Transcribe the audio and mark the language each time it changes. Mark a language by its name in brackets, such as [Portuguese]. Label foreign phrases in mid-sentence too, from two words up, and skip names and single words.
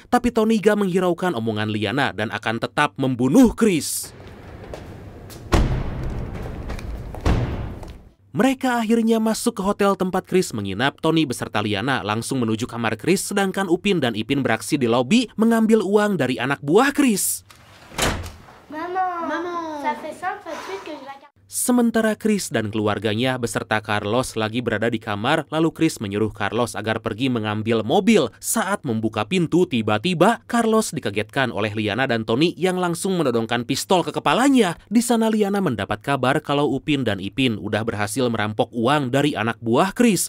[Indonesian] Tapi Tony gak menghiraukan omongan Liana dan akan tetap membunuh Chris. Mereka akhirnya masuk ke hotel tempat Chris menginap. Tony beserta Liana langsung menuju kamar Chris, sedangkan Upin dan Ipin beraksi di lobi mengambil uang dari anak buah Chris. [French] Maman, ça fait 5 fois de suite que je la... [Indonesian] Sementara Chris dan keluarganya beserta Carlos lagi berada di kamar, lalu Chris menyuruh Carlos agar pergi mengambil mobil. Saat membuka pintu, tiba-tiba Carlos dikagetkan oleh Liana dan Tony yang langsung menodongkan pistol ke kepalanya. Di sana Liana mendapat kabar kalau Upin dan Ipin udah berhasil merampok uang dari anak buah Chris.